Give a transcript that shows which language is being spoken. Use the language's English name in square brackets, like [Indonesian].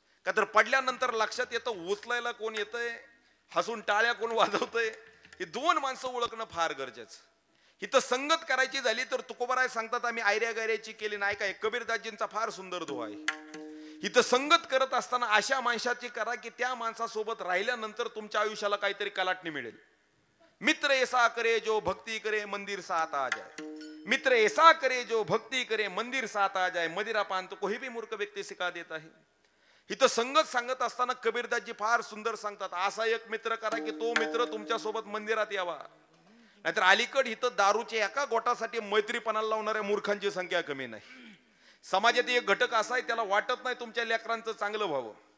[Marathi] का तर पडल्यानंतर लक्षात येतं उचलायला कोण येतंय, हसून टाळ्या कोण वाजवतंय, ही दोन माणसं ओळखणं फार गरजेचं. इथं संगत करायची झाली तर तुकोबाराय सांगतात आम्ही आयऱ्या गायऱ्याची केली नाही. काय कबीरदासजींचा फार सुंदर दुआ आहे. इथं संगत करत असताना अशा माणसाची करा की त्या माणसासोबत राहिल्यानंतर तुमच्या आयुष्याला काहीतरी कलाटणी मिळेल. [Hindi] मित्र ऐसा करे जो भक्ती करे मंदिर साथ आ जाए. मित्र ऐसा करे जो भक्ती करे मंदिर साथ आ जाए. मदिरा पान तो कोई भी मूर्ख व्यक्ती सिखा देता है. [Marathi] इथं संगत सांगत असताना कबीरदासजी फार सुंदर सांगतात असा एक मित्र करा की तो मित्र तुमच्या सोबत मंदिरात यावा. नाहीतर अलीकड इथं दारूच्या एका गोटासाठी मैत्रीपणाला लावणाऱ्या मूर्खांची संख्या कमी नाही. समाजात एक घटक असा आहे त्याला वाटत नाही तुमच्या लेकरांचं चांगलं व्हावं.